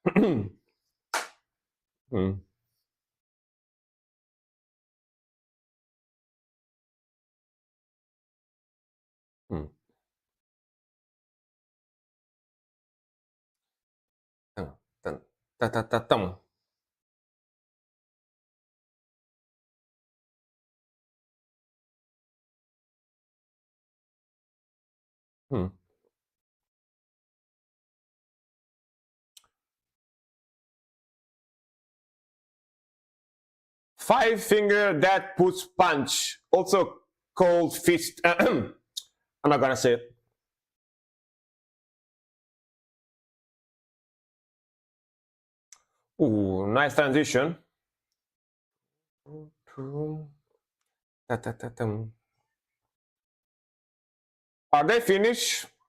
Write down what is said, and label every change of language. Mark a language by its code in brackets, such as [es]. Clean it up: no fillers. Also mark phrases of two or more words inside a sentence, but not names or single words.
[en] Mm. Mm. Tum, tum, ta, ta, ta, tum. Mm. Five finger that puts punch, also called fist. I'm not gonna say it. Ooh, nice transition. Ta, ta, ta, tum. Are they finished?